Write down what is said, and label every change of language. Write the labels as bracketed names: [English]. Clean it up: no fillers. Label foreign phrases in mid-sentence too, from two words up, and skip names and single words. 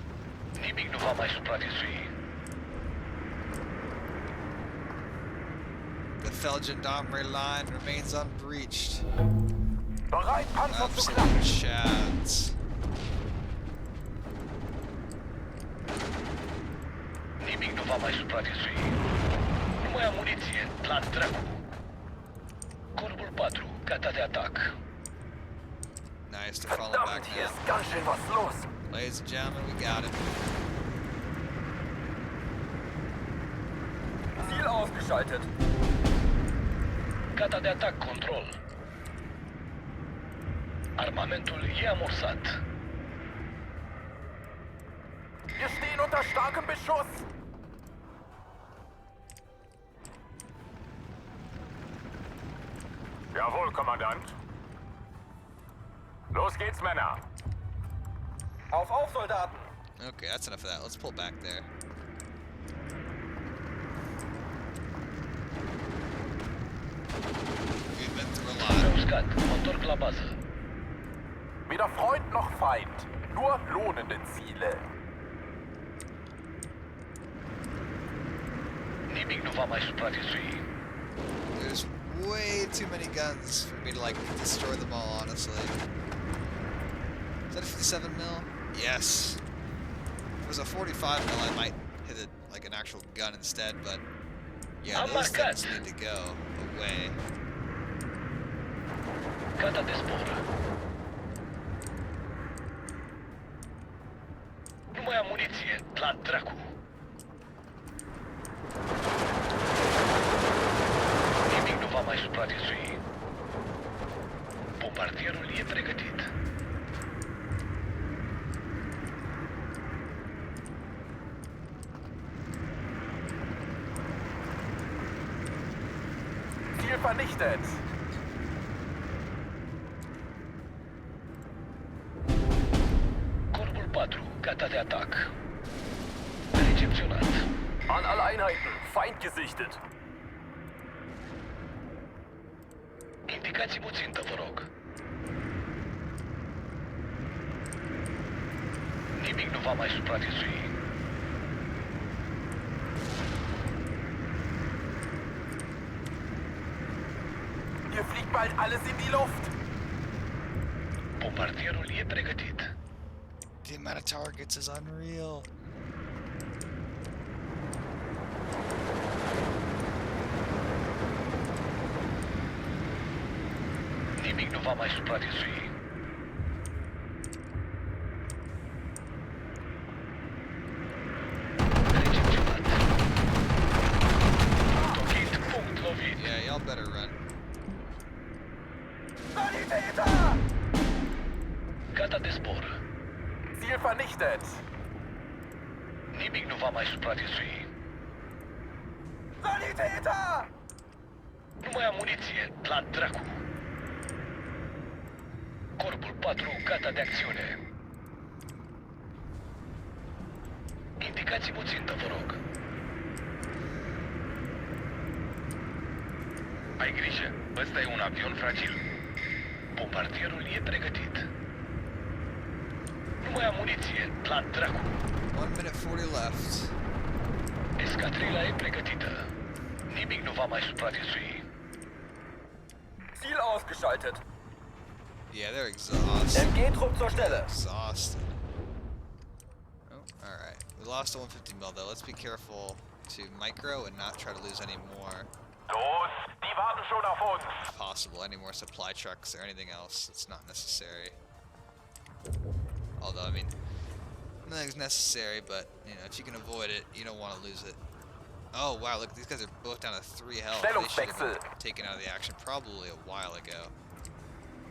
[Romanian] Nimic nu va mai supraviețui. [English] The Feldgendarmerie line remains unbreached. [German] Bereit, Panzer zu [English] Absolute [German] klappen. [English] chads. [Romanian] Nimic nu va mai supraviețui. Nu mai am muniție. La dracu. Corpul 4, gata de atac. [English] Nice to follow [German] Verdammt, [English] back [German] hier [English] now. [German] ist ganz schön was los. [English] Ladies and gentlemen, we got it. [German] Ziel ausgeschaltet. [Romanian] Gata de atac, control. Armamentul e amorsat. [German] Wir stehen unter starkem Beschuss. Jawohl, Kommandant. Los geht's, Männer. Auf, Soldaten. [English] Okay, that's enough of that. Let's pull back there. We've been through a lot. [Romanian] Uscat, mă întorc la bază. [German] Weder Freund noch Feind. Nur lohnende Ziele. [Romanian] Nimic nu va mai supraviețui. [English] There's way too many guns for me to like destroy them all, honestly. Is that a 57 mil? Yes. If it was a 45 mil, I might hit it like an actual gun instead, but yeah, I'm those [Romanian] marcat. [English] things need to go away. [Romanian] Gata de zbor. Nu mai am muniție. La dracu. Nimic nu va mai supraviețui. Bombardierul e pregătit. [German] Ziel vernichtet. [Romanian] Corpul 4, gata de atac. Recepționat. [German] An alle Einheiten. Feind gesichtet. [Romanian] Indicați-mi o țintă, vă rog. Nimic nu va mai supraviețui. [German] Hier fliegt bald alles in die Luft. [Romanian] Bombardierul e pregătit. [English] The amount of targets is unreal. [Romanian] Nimic nu va mai supraviețui. Recepționat. Tocit, punct lovit. [English] Yeah, y'all better run. [German] Sanitäter! [Romanian] Gata de zbor. [German] Ziel vernichtet. [Romanian] Nimic nu va mai supraviețui. [German] Sanitäter! [Romanian] Nu mai am muniție. La dracu. Corpul 4, gata de acțiune. Indicați-mi o țintă, vă rog. Ai grijă, ăsta e un avion fragil. Bombardierul e pregătit. Nu mai am muniție. La dracu. [English] 1 minute 40 left. [Romanian] Escadrila e pregătită. Nimic nu va mai supraviețui. [German] Ziel ausgeschaltet. [English] Yeah, they're exhausted. [German] MG-Trupp zur Stelle. [English] Exhausted. Oh, alright. We lost a 150 mil though. Let's be careful to micro and not try to lose any more, [German] Los, die warten schon auf uns. [English] if possible, any more supply trucks or anything else that's not necessary. Although, I mean, nothing's necessary, but, you know, if you can avoid it, you don't want to lose it. Oh, wow, look, these guys are both down to 3 health. They should have [German] Stellungswechsel. [English] been taken out of the action probably a while ago.